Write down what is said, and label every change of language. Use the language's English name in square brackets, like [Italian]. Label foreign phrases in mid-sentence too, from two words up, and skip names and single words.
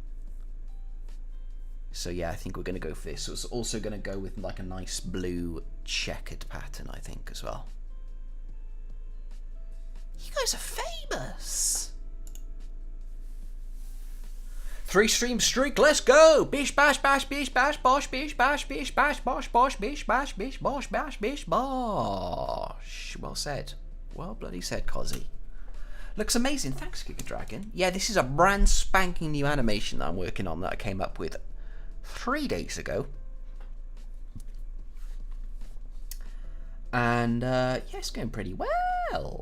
[English] So yeah, I think we're going to go for this. So it's also going to go with like a nice blue checkered pattern, I think, as well. You guys are famous. 3 stream streak, let's go! Bish bash bash bish bash bosh bish bash bosh bosh bish bash bosh bash bish bosh. Well said. Well bloody said, Cozzy. Looks amazing. Thanks, Kick a Dragon. Yeah, this is a brand spanking new animation that I'm working on that I came up with 3 days ago. And yeah, it's going pretty well.